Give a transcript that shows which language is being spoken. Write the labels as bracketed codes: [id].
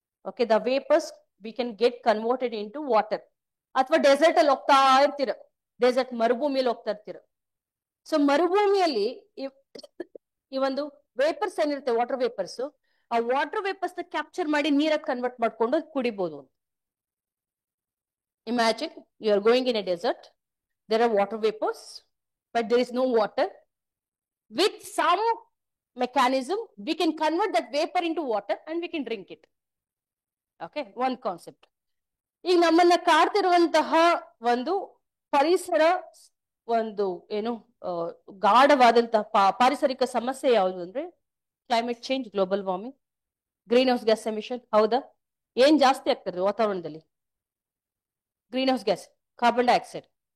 [kn] Okay, [en] The vapours we can get converted into water. [kn] ಅಥವಾ dessert ಅಲ್ಲಿ ಹೋಗ್ತಾ ಇರ್ತೀರ, ಡೆಸರ್ಟ್ ಮರುಭೂಮಿಯಲ್ಲಿ ಹೋಗ್ತಾ ಇರ್ತೀರ. ಸೊ ಮರುಭೂಮಿಯಲ್ಲಿ ಈ ಒಂದು ವೇಪರ್ಸ್ ಏನಿರುತ್ತೆ, ವಾಟರ್ ವೇಪರ್ಸ್, ಆ ವಾಟರ್ ವೇಪರ್ಸ್ ನ ಕ್ಯಾಪ್ಚರ್ ಮಾಡಿ ನೀರಾಗಿ ಕನ್ವರ್ಟ್ ಮಾಡ್ಕೊಂಡು ಕುಡಿಬಹುದು. [en] Imagine you are going in a desert, there are water vapors but there is no water. With some mechanism we can convert that vapor into water and we can drink it. Okay, one concept. [kn] ಈಗ ನಮ್ಮನ್ನ ಕಾಡ್ತಿರುವಂತಹ ಒಂದು ಪರಿಸರ ಒಂದು ಏನು ಗಾಢವಾದಂತಹ ಪಾರಿಸರಿಕ ಸಮಸ್ಯೆ ಯಾವುದು ಅಂದ್ರೆ climate change, global warming, green house gas emission. ಹೌದಾ? ಏನ್ ಜಾಸ್ತಿ ಆಗ್ತದೆ ವಾತಾವರಣದಲ್ಲಿ? Green house gas, carbon dioxide.